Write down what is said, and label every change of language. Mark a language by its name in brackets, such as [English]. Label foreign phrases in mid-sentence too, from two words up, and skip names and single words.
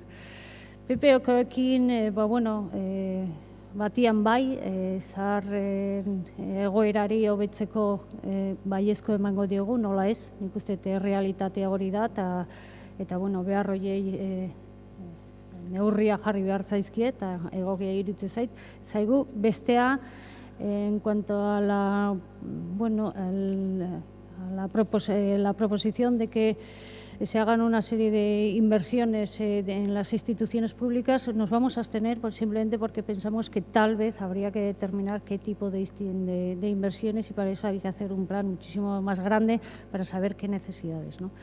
[Basque] PPOkoekin, batian bai, zaharren egoerari hobetzeko baiezko emango diogu, nola ez, nik uste realitatea hori da, eta behar horiei neurria jarri behar zaizkie, eta egokia iruditzen zaigu, bestea, [Spanish] en cuanto a la proposición de que se hagan una serie de inversiones en las instituciones públicas, nos vamos a abstener simplemente porque pensamos que tal vez habría que determinar qué tipo de inversiones y para eso hay que hacer un plan muchísimo más grande para saber qué necesidades, ¿no?